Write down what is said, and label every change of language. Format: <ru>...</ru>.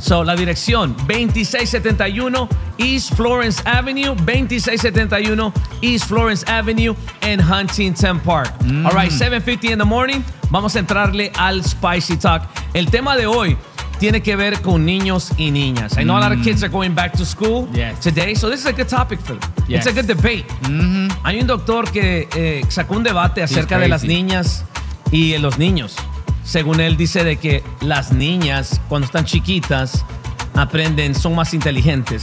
<es>So, la dirección, 2671 East Florence Avenue, 2671 East Florence Avenue en Huntington Park. Mm.</es> <en>All right, 7:50 in the morning.</en> <es>Vamos a entrarle al Spicy Talk. El tema de hoy tiene que ver con niños y niñas.</es> <en>I know a lot of kids are going back to school today, so this is a good topic for them. Yes. It's a good debate. Mm-hmm.</en> <es>Hay un doctor que sacó un debate acerca de las niñas y los niños. Según él, dice de que las niñas, cuando están chiquitas, aprenden, son más inteligentes.</es>